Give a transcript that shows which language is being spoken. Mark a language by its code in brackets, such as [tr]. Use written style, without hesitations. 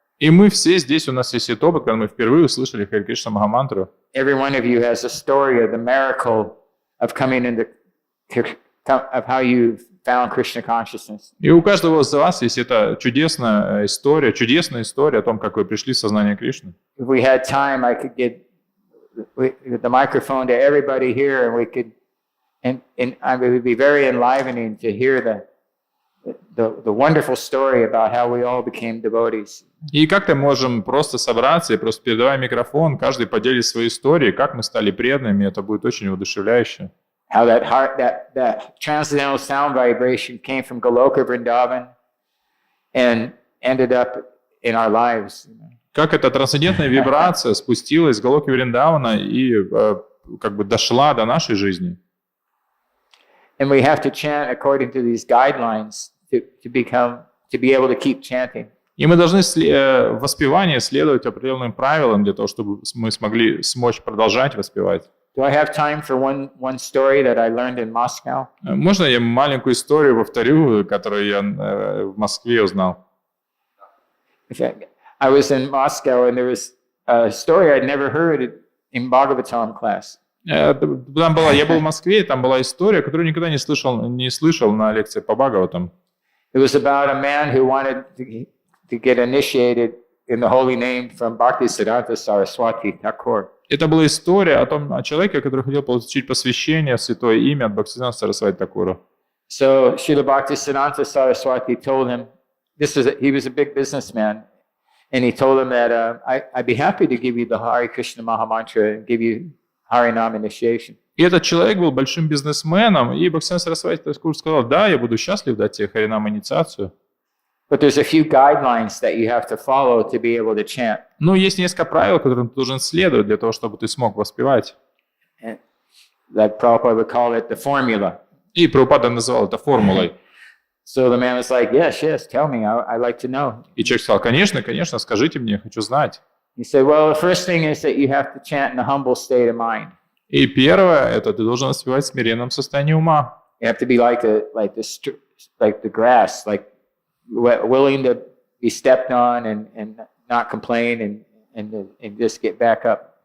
[ru] И мы все здесь, у нас есть этот опыт, когда мы впервые услышали Харе Кришна Махамантру. [en] Every one of you has a story of the miracle of coming into, of how you found Krishna consciousness. [ru] И у каждого из вас есть эта чудесная история о том, как вы пришли в сознание Кришны. [en] If we had time, I could get the microphone to everybody here, and we could, and it would be very enlivening to hear the wonderful story about how we all became devotees. [ru] И как-то можем просто собраться и просто передавая микрофон, каждый поделит свои истории, как мы стали преданными, это будет очень воодушевляюще. [en] How that transcendental sound vibration came from Goloka Vrindavan and ended up in our lives. [ru] Как эта трансцендентная вибрация спустилась с Галоки Вриндавана и как бы дошла до нашей жизни. [en] And we have to chant according to these guidelines to be able to keep chanting. [ru] И мы должны в воспевании следовать определенным правилам для того, чтобы мы смочь продолжать воспевать. [en] Do I have time for one story that I learned in Moscow? [ru] Можно я маленькую историю повторю, которую я в Москве узнал? [en] I was in Moscow, and there was a story I'd never heard in Bhagavatam class. [ru] Я был в Москве, и там была история, которую никогда не слышал на лекции по Бхагаватам. [en] It was about a man who wanted to get initiated in the holy name from Bhaktisiddhanta Saraswati Thakur. [ru] Это была история о человеке, который хотел получить посвящение в святое имя от Бхактисиддханта Сарасвати Thakura. [en] So Srila Bhaktisiddhanta Saraswati told him, he was a big businessman, and he told him that I'd be happy to give you the Hare Krishna Mahamantra and give you Harinam initiation. [ru] И этот человек был большим бизнесменом, и Бхактисиддханта Сарасвати Thakura сказал: да, я буду счастлив дать тебе Харинам инициацию. [en] But there's a few guidelines that you have to follow to be able to chant. [ru] Но есть несколько правил, которым ты должен следовать для того, чтобы ты смог воспевать. [en] That Prabhupada would call it the formula. [ru] И Прабхупада называл это формулой. [en] So the man was like, yes, tell me, I'd like to know. [ru] И человек сказал: конечно, скажите мне, я хочу знать. [en] He said, well, the first thing is that you have to chant in a humble state of mind. [ru] И первое, это ты должен воспевать в смиренном состоянии ума. [en] You have to be like the grass, like willing to be stepped on and not complain and just get back up.